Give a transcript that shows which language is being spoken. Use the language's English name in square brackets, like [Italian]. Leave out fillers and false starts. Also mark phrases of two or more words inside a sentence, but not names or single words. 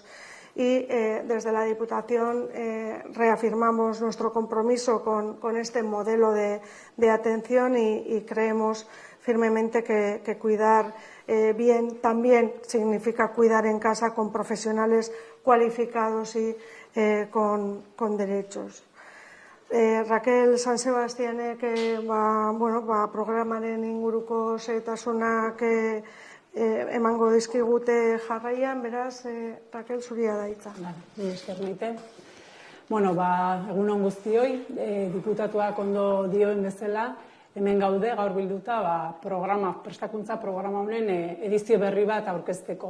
[Spanish] Y desde la Diputación reafirmamos nuestro compromiso con este modelo de atención y creemos firmemente que cuidar bien también significa cuidar en casa con profesionales cualificados y con derechos. [Basque] Raquel San Sebastianek programaren inguruko xehetasunak emango dizkigute jarraian, beraz, Raquel, zuria da hitza. Esker maite. Egun on guztioi, diputatuak ondo dioen bezala, hemen gaude gaur bilduta prestakuntza programa honen edizio berri bat aurkezteko.